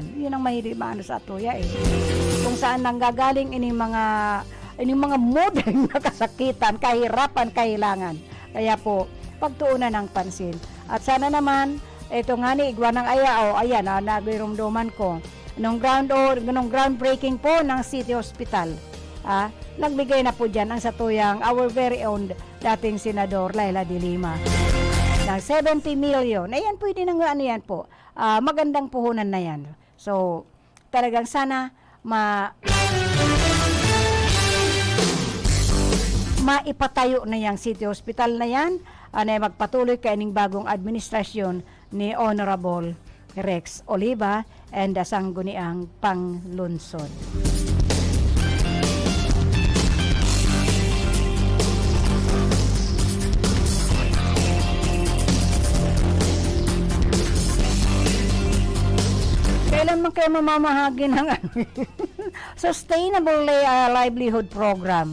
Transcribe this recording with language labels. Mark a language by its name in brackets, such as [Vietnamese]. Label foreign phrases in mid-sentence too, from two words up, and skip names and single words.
[Filipino] Yun ang mahirap sa atuya kung saan nanggagaling ining mga modern na kasakitan, kahirapan, kailangan. Kaya po, pagtuunan ng pansin. At sana naman, ito nga ni Igwa ng Ayao, ayan, nagirumduman ko, nung groundbreaking po ng City Hospital, nagbigay na po dyan ang satuyang [English] our very own [Filipino] dating Senador Laila de Lima ng 70 million. Ayan, pwede nang yan po. Magandang puhunan na yan. So, talagang sana maipatayo na yung City Hospital na yan, na magpatuloy kaining bagong administrasyon ni Honorable Rex Oliva and sangguniang panglunsod. Kailan man kayo mamamahagi ng Sustainable Livelihood Program?